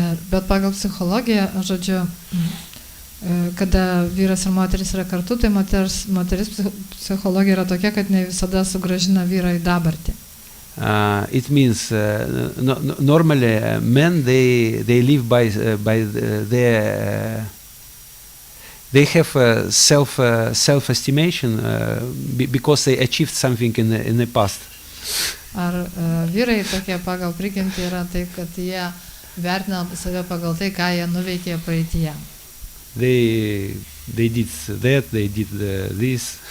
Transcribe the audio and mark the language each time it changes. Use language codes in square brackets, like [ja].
[lt] Bet pagal psichologiją, žodžiu, kada vyras ir moteris yra kartu, tai moteris psichologija yra tokia, kad ne visada sugrąžina vyrą į dabartį. [en] It means normally men they live by their they have self-estimation because they achieved something in the past. [lt] Ar vyrai tokie pagal prigimtį yra taip, kad jie vertina save pagal tai, ką jie nuveikė praeityje. [en] They did that, they did this.